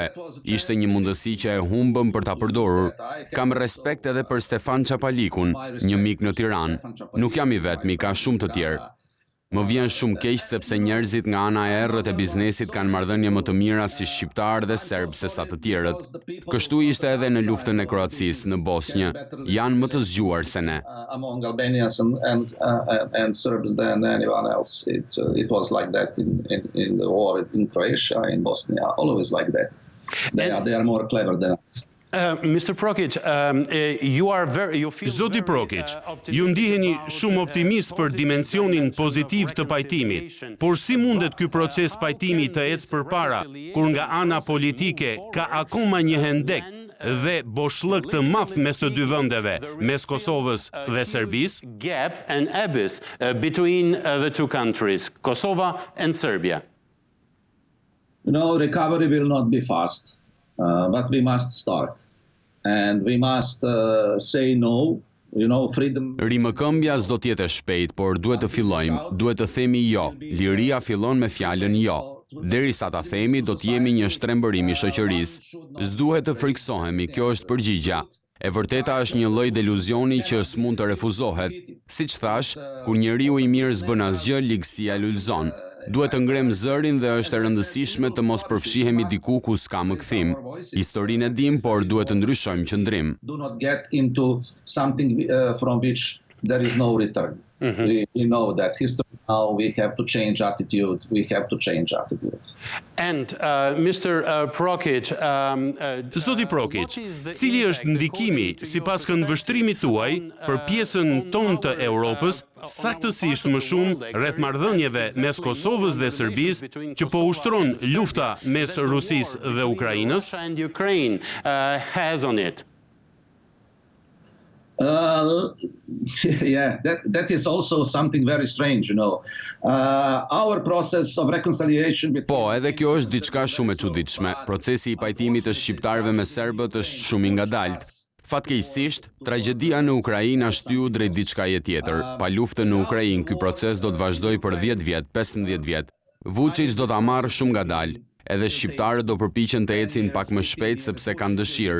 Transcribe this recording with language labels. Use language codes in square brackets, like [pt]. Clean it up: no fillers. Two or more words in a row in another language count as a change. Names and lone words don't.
[sq] Ishte një mundësi që e humbëm për ta përdorur. Kam respekt edhe për Stefan Çapalikun, një mik në Tiranë. Nuk jam i vetmi, ka shumë të tjerë. Më vjen shumë keq sepse njerëzit nga ana e errët e biznesit kanë marrëdhënie më të mira si shqiptarë dhe serbë se sa të tjerët. Kështu ishte edhe në luftën e Kroacisë në Bosnjë. Janë më të zgjuar se ne. [en] Among Albanians and Serbs than anyone else. It was like that in the war in Croatia, in Bosnia, always like that. They are more clever than us. Mr. Prokic, [sq] Zoti Prokic, ju ndiheni shumë optimist për dimensionin pozitiv të pajtimit, por si mundet ky proces pajtimi të ecë përpara, kur nga ana politike ka akoma një hendek dhe boshllëk të madh mes të dy vendeve, mes Kosovës dhe Serbisë? [en] Gap and abyss between the two countries, Kosovo and Serbia. Recovery will not be fast. But we must start. And we must say no. Freedom... [sq] Rimëkëmbja s'do t'jetë e shpejt, por duhet të fillojmë, duhet të themi jo. Liria fillon me fjalën jo. Derisa ta themi, do t'jemi një shtrembërim i shoqërisë. S'duhet të friksohemi, kjo është përgjigja. E vërteta është një lloj deluzioni që s'mund të refuzohet. Siç thash, kur njeriu i mirë s'bën asgjë, ligësia lulëzon. Duhet të ngrem zërin dhe është e rëndësishme të mos përfshihemi diku ku s'ka më kthim. Historinë e dim, por duhet të ndryshojmë qëndrim. [en] Do not get into something from which there is no return. We know that history now, we have to change attitude. We have to change attitude. And Mr. Prokic, [sq] Zoti Prokic, cili është ndikimi sipas këndvështrimit tuaj për pjesën tonë të Europës, saktësisht më shumë rreth marrëdhënieve mes Kosovës dhe Serbisë që po ushtron lufta mes Rusisë dhe Ukrainës? [en] And Ukraine has on it. Yeah, that is also something very strange, Our process of reconciliation between... [sq] Po, edhe kjo është diçka shumë e çuditshme. Procesi i pajtimit të shqiptarëve me serbët është shumë i ngadalt. Fatkeqësisht, tragjedia në Ukrainë shtyu drejt diçkaje tjetër. Pa luftën në Ukrainë, ky proces do të vazhdojë për 10 vjet, 15 vjet. Vuçiç do ta marrë shumë ngadalë. Edhe shqiptarët do përpiqen të ecin pak më shpejt sepse kanë dëshirë.